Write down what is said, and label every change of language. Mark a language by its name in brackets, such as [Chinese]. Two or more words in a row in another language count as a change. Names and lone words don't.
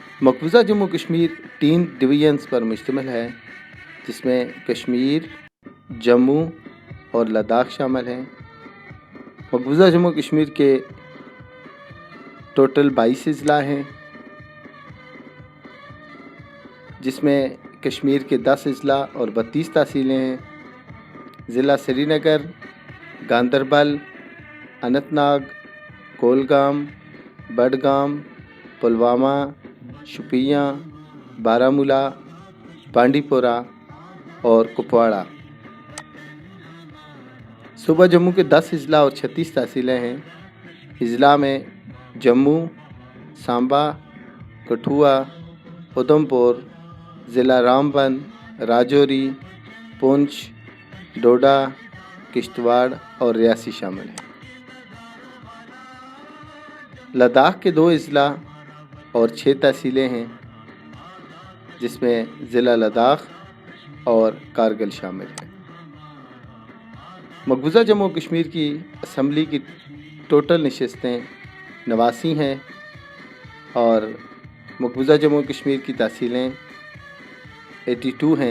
[Urdu] مقبوضہ جموں کشمیر 3 ڈویژنز پر مشتمل ہے، جس میں کشمیر، جموں اور لداخ شامل ہیں۔ مقبوضہ جموں کشمیر کے ٹوٹل 22 اضلاع ہیں، جس میں کشمیر کے 10 اضلاع اور 32 تحصیلیں ہیں۔ ضلع سری نگر، گاندربل، اننت ناگ، کولگام، بڈگام، پلوامہ، شوپیاں، بارہمولہ، بانڈی پورہ اور کپواڑہ۔ صوبہ جموں کے 10 اضلاع اور 36 تحصیلیں ہیں۔ اضلاع میں جموں، سانبا، کٹھوعہ، ادھمپور، ضلع رامبن، راجوری، پونچھ، ڈوڈا، کشتواڑ اور ریاسی شامل ہیں۔ لداخ کے 2 اضلاع اور 6 تحصیلیں ہیں، جس میں ضلع لداخ اور کارگل شامل ہیں۔ مقبوضہ جموں کشمیر کی اسمبلی کی ٹوٹل نشستیں 89 ہیں اور مقبوضہ جموں کشمیر کی تحصیلیں 82 ہیں۔